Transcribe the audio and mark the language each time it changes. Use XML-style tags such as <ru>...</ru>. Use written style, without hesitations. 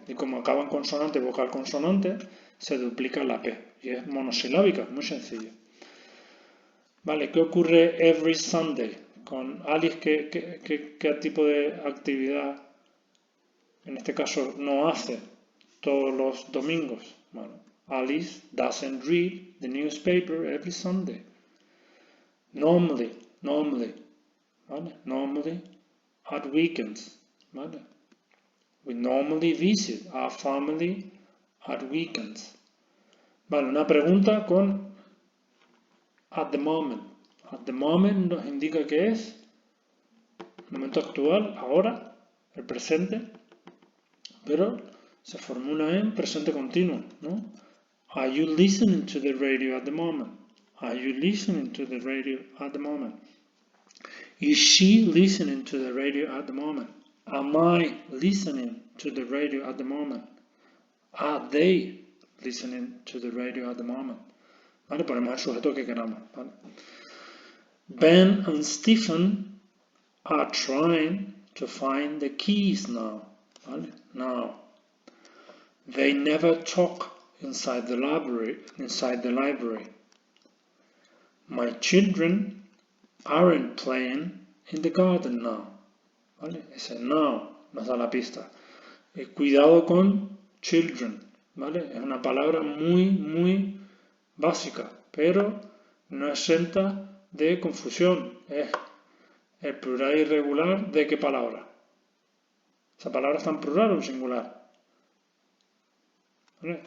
<es>Y como acaba en consonante, vocal, consonante, se duplica la P. Y es monosilábica, muy sencillo. ¿Vale? ¿Qué ocurre</es> <en>every Sunday?</en> <es>Con Alice, ¿qué tipo de actividad, en este caso, no hace todos los domingos? Bueno,</es> <en>Alice doesn't read the newspaper every Sunday. Normally,</en> <es>¿vale?</es> <en>Normally at weekends, ¿vale? We normally visit our family at weekends.</en> <es>Vale, una pregunta con</es> <en>at the moment. At the moment</en> <es>nos indica que es el momento actual, ahora, el presente, pero se formula en presente continuo, ¿no?</es> <en>Are you listening to the radio at the moment? Are you listening to the radio at the moment? Is she listening to the radio at the moment? Am I listening to the radio at the moment? Are they listening to the radio at the moment?</en> <es>¿Vale? Ponemos el sujeto que queramos, ¿vale?</es> <en>Ben and Stephen are trying to find the keys now,</en> <es>¿vale?</es> <en>Now. They never talk inside the library. My children aren't playing in the garden now,</en> <es>¿vale? Ese now nos da la pista. Cuidado con children, ¿vale? Es una palabra muy básica, pero no exenta de confusión. Es el plural irregular de qué palabra. ¿Esa palabra está en plural o en singular? ¿Vale?</es>